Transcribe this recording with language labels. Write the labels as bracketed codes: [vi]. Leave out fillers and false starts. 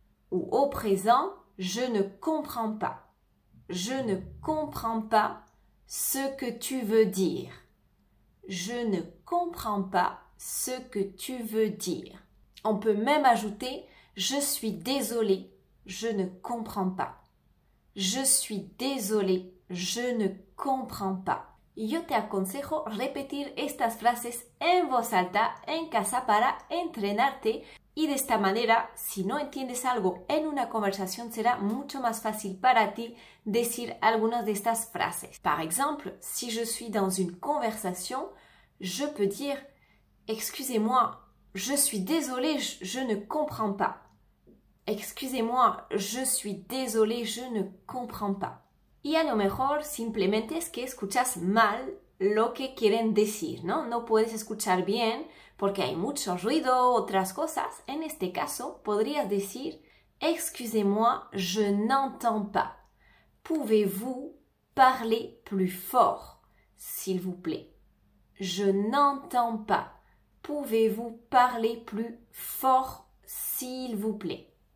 [fr] Ou au présent, je ne comprends pas. Je ne comprends pas ce que tu veux dire. Je ne comprends pas ce que tu veux dire. On peut même ajouter je suis désolé, je ne comprends pas. Je suis désolé, je ne comprends pas. [es] Yo te aconsejo repetir estas frases en voz alta en casa para entrenarte. Y de esta manera, si no entiendes algo en una conversación, será mucho más fácil para ti decir algunas de estas frases. [fr] Par exemple, si je suis dans une conversation, je peux dire « Excusez-moi, je suis désolé, je ne comprends pas. » Excusez-moi, je suis désolé, je ne comprends pas. [es] Y a lo mejor simplemente es que escuchas mal lo que quieren decir, ¿no? No puedes escuchar bien porque hay mucho ruido, otras cosas. En este caso, podrías decir [fr] excusez-moi, je n'entends pas. Pouvez-vous parler plus fort, s'il vous plaît? Je n'entends pas. Pouvez-vous parler plus fort, s'il vous plaît?